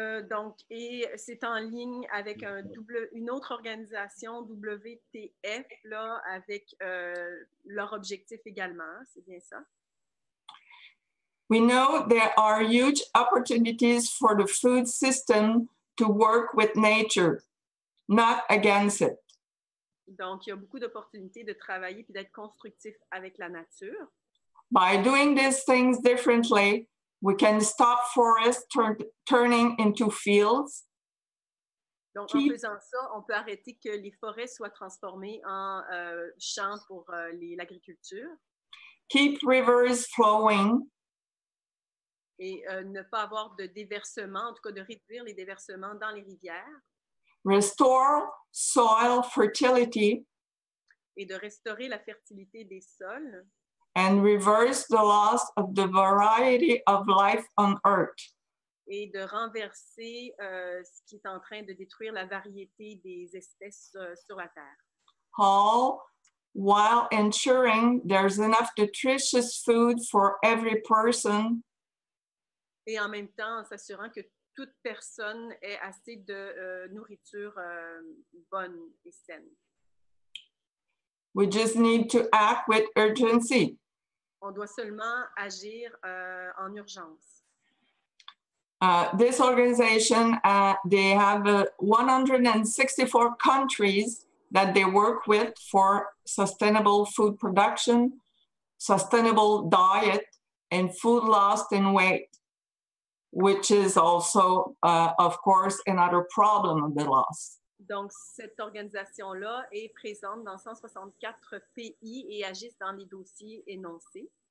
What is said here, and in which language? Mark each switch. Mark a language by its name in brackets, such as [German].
[French] Donc, et c'est en ligne avec une autre organisation, WTF, là, avec leur objectif également, c'est bien ça? [English] We know there are huge opportunities for the food system to work with nature, not against it. [French] Donc, il y a beaucoup d'opportunités de travailler et d'être constructif avec la nature. [English] By doing these things differently, we can stop forests turning into fields. [French] Donc, en faisant ça, on peut arrêter que les forêts soient transformées en champs pour l'agriculture. [English] Keep rivers flowing. [French] Et ne pas avoir de déversement, en tout cas de réduire les déversements dans les rivières. [English] Restore soil fertility. [French] Et de restaurer la fertilité des sols. [English] And reverse the loss of the variety of life on Earth. [French] Et de renverser ce qui est en train de détruire la variété des espèces sur la Terre. [English] All while ensuring there's enough nutritious food for every person. [French] Et en même temps, en s'assurant que toute personne ait assez de nourriture bonne et saine. [English] We just need to act with urgency. [French] On doit seulement agir en urgence. [English] This organization, they have 164 countries that they work with for sustainable food production, sustainable diet, and food loss and weight, which is also, of course, another problem of the loss. [French] Donc, cette organisation-là est présente dans 164 pays et agisse dans les dossiers énoncés.